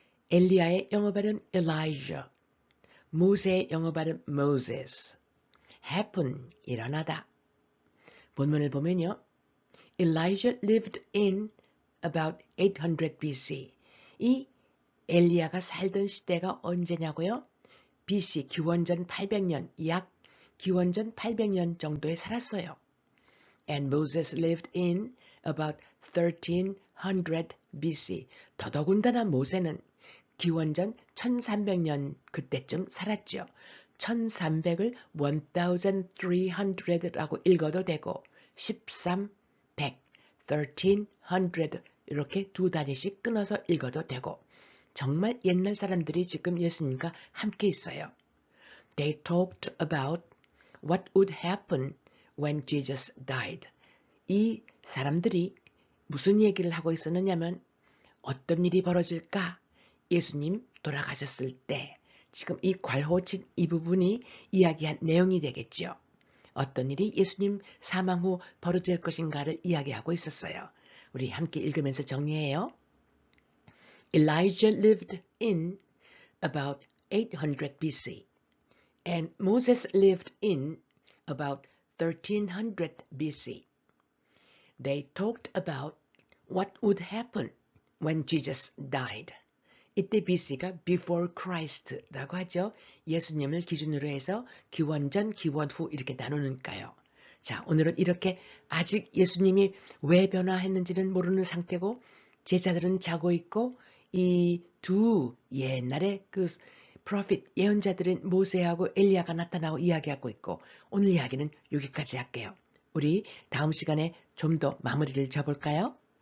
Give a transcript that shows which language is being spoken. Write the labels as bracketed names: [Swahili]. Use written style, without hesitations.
[Korean] 엘리야의 영어 발음 Elijah, 모세의 영어 발음 Moses. happen, 일어나다. 본문을 보면요. [English] Elijah lived in about 800 BC. [Korean] 이 엘리야가 살던 시대가 언제냐고요? BC, 기원전 800년, 약 기원전 800년 정도에 살았어요. [English] And Moses lived in about 1300 BC. [Korean] 더더군다나 모세는 기원전 1300년 그때쯤 살았죠. 1300을 1300라고 읽어도 되고 1300, 1300 이렇게 두 단위씩 끊어서 읽어도 되고 정말 옛날 사람들이 지금 예수님과 함께 있어요. [English] They talked about what would happen when Jesus died. [Korean] 이 사람들이 무슨 얘기를 하고 있었느냐면 어떤 일이 벌어질까? 예수님 돌아가셨을 때 지금 이 괄호친 이 부분이 이야기한 내용이 되겠죠. 어떤 일이 예수님 사망 후 벌어질 것인가를 이야기하고 있었어요. 우리 함께 읽으면서 정리해요. [English] Elijah lived in about 800 BC and Moses lived in about 1300 BC. They talked about what would happen when Jesus died. [Korean] 이때 BC가 [English] before Christ [Korean] 라고 하죠. 예수님을 기준으로 해서 기원전, 기원후 이렇게 나누니까요. 자, 오늘은 이렇게 아직 예수님이 왜 변화했는지는 모르는 상태고 제자들은 자고 있고 이 두 옛날의 그 프로핏 예언자들인 모세하고 엘리야가 나타나고 이야기하고 있고 오늘 이야기는 여기까지 할게요. 우리 다음 시간에 좀 더 마무리를 줘볼까요?